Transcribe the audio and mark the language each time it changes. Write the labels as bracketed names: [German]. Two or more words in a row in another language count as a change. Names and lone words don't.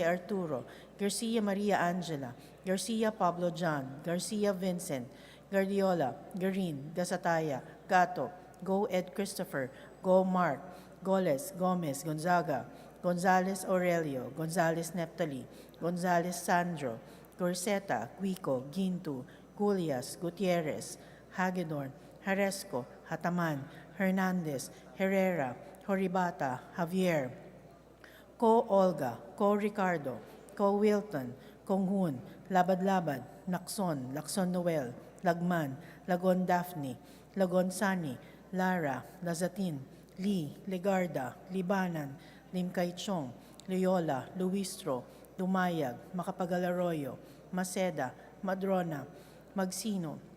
[Filipino] Arturo, Garcia Maria Angela, Garcia Pablo John, Garcia Vincent, Guardiola, Garin, Gasataya, Gato, Go Ed Christopher, Go Mark, Goles, Gomez, Gonzaga, Gonzales Aurelio, Gonzales Neptali, Gonzales Sandro, Gorseta, Guico, Gintu, Gulias, Gutierrez, Hagedorn, Haresco, Hataman, Hernandez, Herrera, Horibata, Javier, Ko Olga, Ko Ricardo, Ko Wilton, Konghun, Labad-Labad, Nakson, Lakson Noel, Lagman, Lagon Daphne, Lagon Sani, Lara, Lazatin, Lee, Legarda, Libanan, Limkay Chong, Loyola, Luistro, Dumayag, Macapagal Arroyo, Maceda, Madrona, Magsino,